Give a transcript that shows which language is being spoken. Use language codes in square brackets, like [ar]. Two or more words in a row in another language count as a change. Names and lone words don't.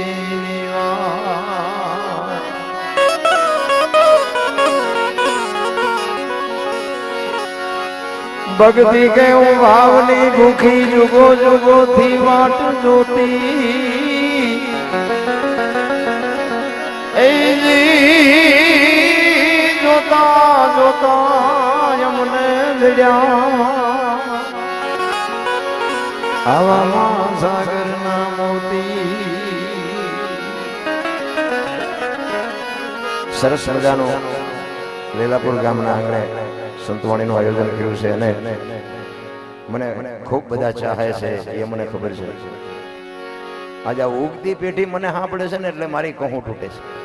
[gu] ભક્તિ કે ભાવની ભૂખી જુગો જુગો થી વાટ જોતી જોતા જોતા યમુને મિલ્યા હવા સાગર ના મોતી સરસ મજાનો લીલાપુર ગામના આંગણે સંતવાણીનું આયોજન કર્યું છે અને મને ખૂબ બધા ચાહે છે એ મને ખબર છે. આજે આ ઉગતી પેઢી મને સાંભળે છે ને એટલે મારી કહું તૂટે છે.